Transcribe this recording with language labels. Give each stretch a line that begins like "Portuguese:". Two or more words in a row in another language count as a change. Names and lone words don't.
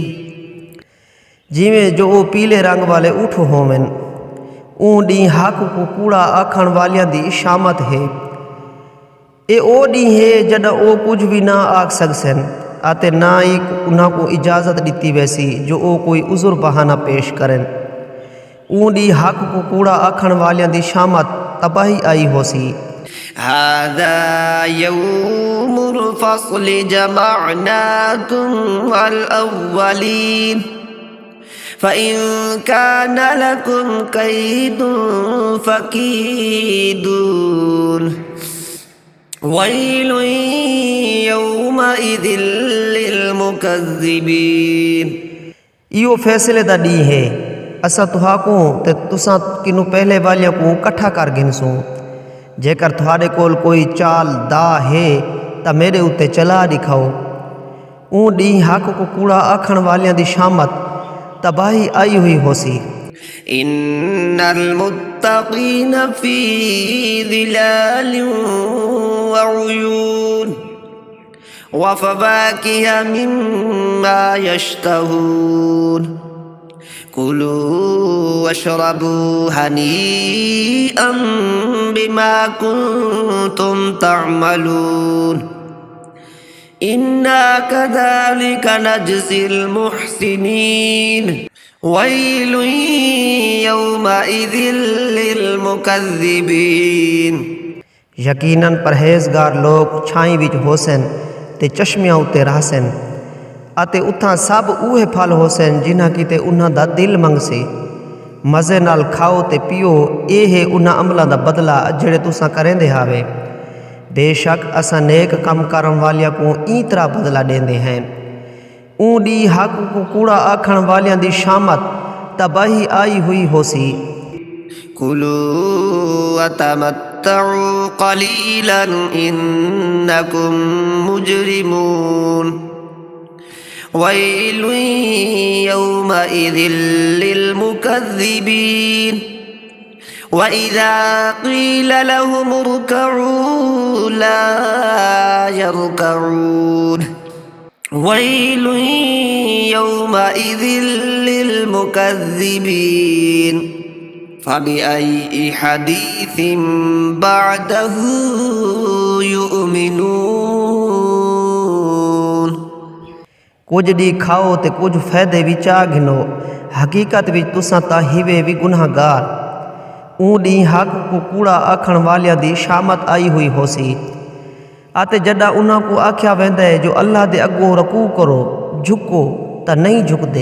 Saraiki: जिमें जो ओ पीले रंग वाले ऊँट होवेन ऊँ डी हक को कूड़ा आखण वालियां दी शामत है। ए ओ डी है जड ओ कुछ भी ना आख सकसन आते ना ही उन्हां को इजाज़त दी वैसी जो ओ कोई उज़ुर बहाना पेश करें। ऊँ डी हक को कूड़ा आखण वालियां दी शामत तबाही आई होसी।
Arabic: هذا يوم الفصل جمعناكم الأولين فإن كان لكم كيد فكيدون ويل يومئذ للمكذبين
Saraiki: इहो फैसले दा डी है असा तुहा को ते तुसा किनू पहले वालियां को कट्ठा कर गिनसूं जेकर तुहाडे कोल कोई चाल दा है ता मेरे उत्ते चला दिखाओ। ऊँ डी हक को कूड़ा आखण वालियां दी शामत तबाही आई हुई होसी।
Arabic: إن المتقين في ظلال وعيون وفواكه مما يشتهون كلوا واشربوا هنيئا بما كنتم تعملون إنا كذلك نجزي المحسنين ويل يومئذ للمكذبين
Saraiki: यकीनन परहेज़गार लोग छाई विच होसन ते चश्मियां उत्ते रहसन आते उथा सब उहे फल होसन जिन्हां किते उन्हां दा दिल मंगसी। मज़े नाल खाओ ते पियो ए है उन्हां अमलां दा बदला जेड़े तुसां करेंदे हावे। बेशक असां नेक कम करन वालियां को ई तरह बदला देंदे हैं। ऊँ डी हक को कूड़ा आखण वालियां दी शामत तबाही आई हुई होसी।
Arabic: كلوا وتمتعوا قليلا إنكم مجرمون ويل يومئذ للمكذبين وإذا قيل لهم اركعوا لا يركعون ويل يومئذ للمكذبين فبأي حديث بعده يؤمنون
Saraiki: कुछ डी खाओ ते कुछ फायदे विचा घिनो हकीकत विच तुसां ता हिवे भी गुनाहगार। ऊँ डी हक को कूड़ा आखण वालियां दी शामत आई हुई होसी आते जडा उन्हां को आख्या वेंदा है जो अल्लाह दे अगो रकू करो झुको ता नहीं झुकदे।